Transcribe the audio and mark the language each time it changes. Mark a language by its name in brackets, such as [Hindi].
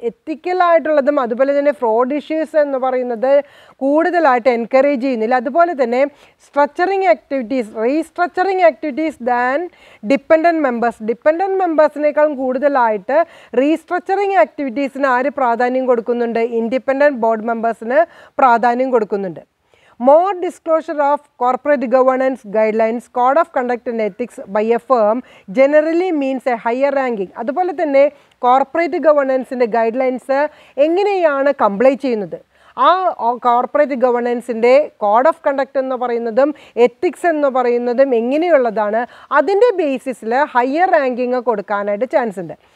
[Malayalam] എത്തിക്കലായിട്ടുള്ളതും അതുപോലെ തന്നെ fraud issues എന്ന് പറയുന്നത് കൂടുതലായിട്ട് എൻകറേജ് ചെയ്യുന്നില്ല. അതുപോലെ തന്നെ structuring activities, restructuring activities than dependent members. Dependent മെമ്പേഴ്സിനേക്കാളും കൂടുതലായിട്ട് റീസ്ട്രക്ചറിങ് ആക്ടിവിറ്റീസിന് ആര് പ്രാധാന്യം കൊടുക്കുന്നുണ്ട്? ഇൻഡിപെൻഡൻറ്റ് ബോർഡ് മെമ്പേഴ്സിന് പ്രാധാന്യം കൊടുക്കുന്നുണ്ട്. [English] More disclosure of corporate governance guidelines, code of conduct and ethics by a firm generally means a higher ranking. [Malayalam] അതുപോലെ തന്നെ കോർപ്പറേറ്റ് ഗവേണൻസിൻ്റെ ഗൈഡ് ലൈൻസ് എങ്ങനെയാണ് comply ചെയ്യുന്നത്, ആ കോർപ്പറേറ്റ് ഗവേണൻസിൻ്റെ കോഡ് ഓഫ് കണ്ടക്ട് എന്ന് പറയുന്നതും എത്തിക്സ് എന്ന് പറയുന്നതും എങ്ങനെയുള്ളതാണ്, അതിൻ്റെ ബേസിസിൽ ഹയർ റാങ്കിങ് കൊടുക്കാനായിട്ട് ചാൻസ് ഉണ്ട്.